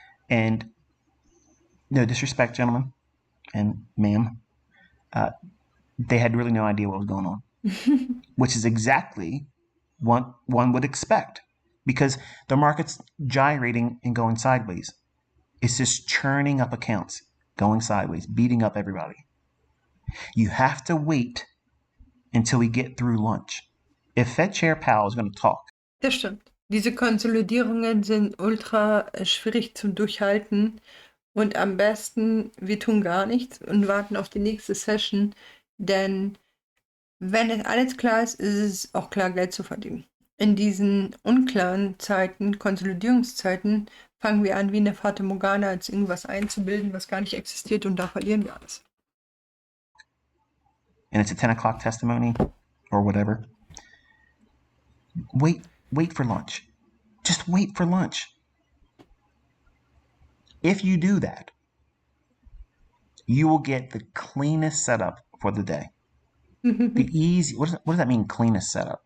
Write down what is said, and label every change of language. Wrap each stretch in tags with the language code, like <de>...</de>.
<en>And no disrespect, gentlemen and ma'am, they had really no idea what was going on, which is exactly what one would expect because the market's gyrating and going sideways. It's just churning up accounts, going sideways, beating up everybody. You have to wait until we get through lunch. If Fed Chair Powell is going to talk.</en> <de>Das stimmt. Diese Konsolidierungen sind ultra schwierig zum Durchhalten und am besten, wir tun gar nichts und warten auf die nächste Session, denn wenn es alles klar ist, ist es auch klar, Geld zu verdienen. In diesen unklaren Zeiten, Konsolidierungszeiten, fangen wir an, wie eine Fata Morgana als irgendwas einzubilden, was gar nicht existiert und da verlieren wir alles.</de> <en>And it's a 10 o'clock testimony or whatever. Wait for lunch. Just wait for lunch. If you do that, you will get the cleanest setup for the day. The easy. What does that mean? Cleanest setup.</en>